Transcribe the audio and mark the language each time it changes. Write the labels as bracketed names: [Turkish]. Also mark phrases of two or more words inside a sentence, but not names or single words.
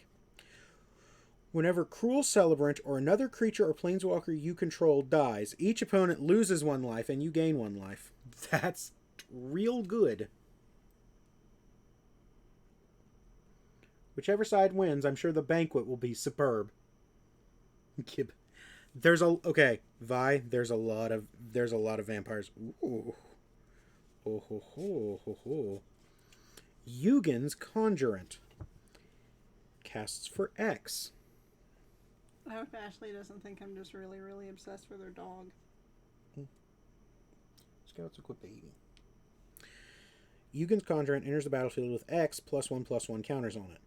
[English] Whenever Cruel Celebrant or another creature or planeswalker you control dies, each opponent loses 1 life and you gain 1 life. That's real good. Whichever side wins, I'm sure the banquet will be superb. There's a... Okay, Vi, there's a lot of vampires. Ooh. Oh, ho, ho, ho, ho. Yugen's Conjurant. Casts for X. I hope Ashley doesn't think I'm just really, really obsessed with her dog. It's Scouts equip baby. Yugen's Conjurant enters the battlefield with X +1/+1 counters on it.